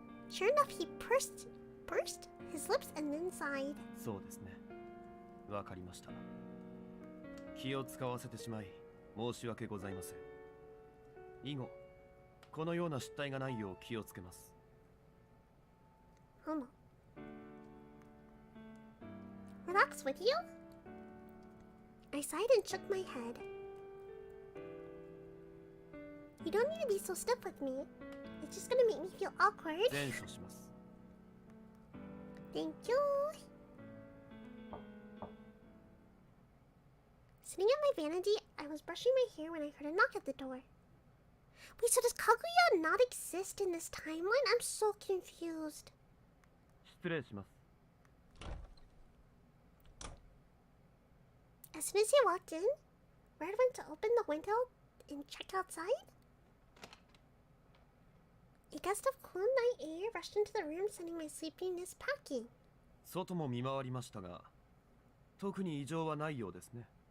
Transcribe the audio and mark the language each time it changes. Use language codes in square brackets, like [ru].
[en] Sure enough, he pursed his lips and then sighed. [ja] そうですね。わかりました。気を使わせてしまい申し訳ございません。以後このような失態がないよう気をつけます。 [en] Relax with you? I sighed and shook my head. You don't need to be so stiff with me. It's just gonna make me feel awkward. [ja] 善処します。 [en] Thank you. Sitting at my vanity, I was brushing my hair when I heard a knock at the door. Wait, so does Kaguya not exist in this timeline? I'm so confused. [ja] 失礼します。 [en] As soon as he walked in, Red went to open the window and check outside. A gust of cool night air rushed into the room, sending my sleepiness packing. [ja] 外も見回りましたが、特に異常はないようですね。